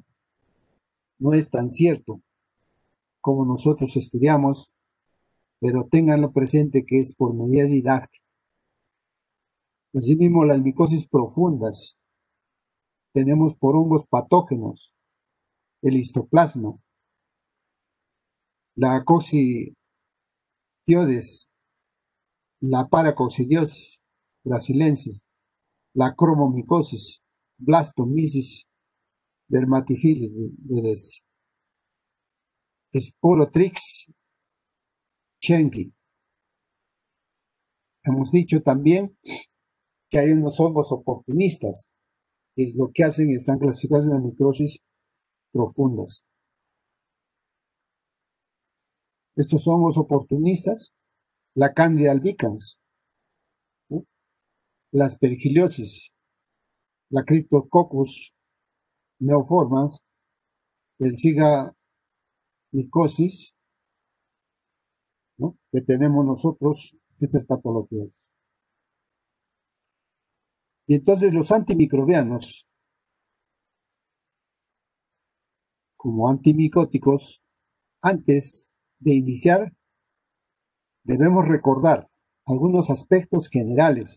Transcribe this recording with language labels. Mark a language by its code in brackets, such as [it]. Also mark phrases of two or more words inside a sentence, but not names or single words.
[es] No es tan cierto como nosotros estudiamos, pero ténganlo presente que es por medida didáctica. Asimismo, las micosis profundas tenemos por hongos patógenos, el histoplasma, la coccidioides, la paracoccidiosis brasilensis, la cromomicosis, blastomisis dermatifilis, Sporotrix chenki. Hemos dicho también que hay unos hongos oportunistas, que es lo que hacen, están clasificados en las microsis profundas. Estos hongos oportunistas, la Candida albicans, ¿no? La aspergillosis, la Cryptococcus neoformans, el Zika micosis, ¿no? Que tenemos nosotros estas patologías. Y entonces los antimicrobianos, como antimicóticos, antes de iniciar, debemos recordar algunos aspectos generales.